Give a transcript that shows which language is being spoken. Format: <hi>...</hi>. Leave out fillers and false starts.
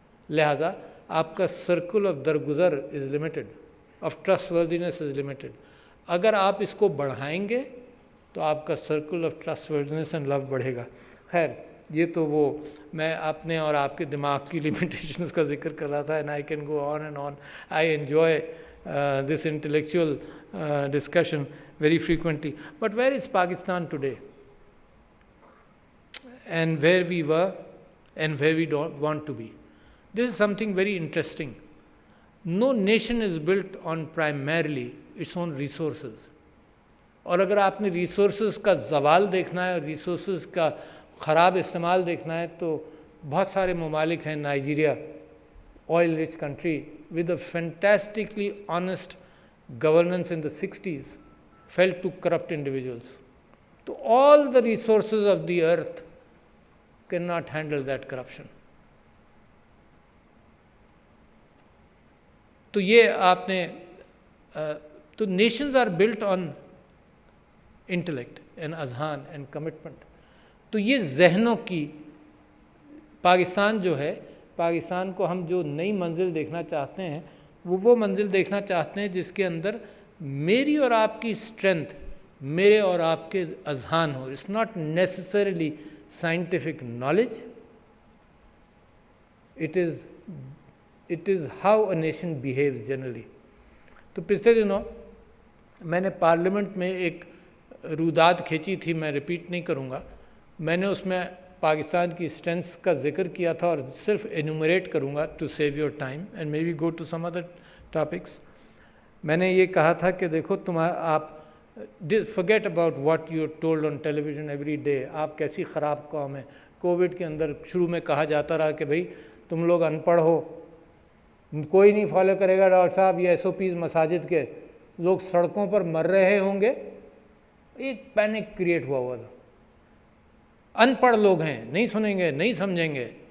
<ur>لہٰذا آپ کا</ur> <en>Circle of درگزر is limited, of trustworthiness is limited.</en> <ur>اگر آپ اس کو بڑھائیں گے تو آپ کا سرکل آف ٹرسٹ وردینس اینڈ لو بڑھے گا. خیر یہ تو وہ میں اپنے اور آپ کے دماغ کی لمیٹیشنز کا ذکر کر رہا تھا.</ur> <en>And I can go on and on. I enjoy this intellectual discussion very frequently. But where is Pakistan today? And where we were and where we don't want to be. This is something very interesting. No nation is built on primarily its own resources.</en> <ur>اور اگر آپ نے resources کا زوال دیکھنا ہے اور resources کا خراب استعمال دیکھنا ہے تو بہت سارے ممالک ہیں.</ur> <en>Nigeria, oil rich country with a fantastically honest governance in the 60s, fell to corrupt individuals. So all the resources of the earth cannot handle that corruption.</en> <ur>تو یہ آپ نے تو</ur> <en>nations are built on intellect and اذہان and commitment.</en> <ur>تو یہ ذہنوں کی پاکستان جو ہے، پاکستان کو ہم جو نئی منزل دیکھنا چاہتے ہیں وہ منزل دیکھنا چاہتے ہیں جس کے اندر میری اور آپ کی اسٹرینتھ، میرے اور آپ کے اذہان ہو.</ur> <en>It's not necessarily scientific knowledge, it is how a nation behaves generally.</en> <ur>تو پچھلے دنوں میں نے پارلیمنٹ میں ایک روداد کھینچی تھی، میں ریپیٹ نہیں کروں گا. میں نے اس میں پاکستان کی اسٹرینتھس کا ذکر کیا تھا اور صرف انومریٹ کروں گا</ur> <en>To save your time and maybe go to some other topics.</en> <ur>میں نے یہ کہا تھا کہ دیکھو آپ</ur> <en>forget about what you are told on television every day.</en> <ur>آپ کیسی خراب قوم ہے. کووڈ کے اندر شروع میں کہا جاتا رہا کہ بھئی تم لوگ ان پڑھ ہو، کوئی نہیں فالو کرے گا ڈاکٹر صاحب یہ SOPs مساجد کے، لوگ سڑکوں پر مر رہے ہوں گے. ایک پینک کریٹ ہوا تھا. ان پڑھ لوگ ہیں، نہیں سنیں گے، نہیں سمجھیں گے.</ur>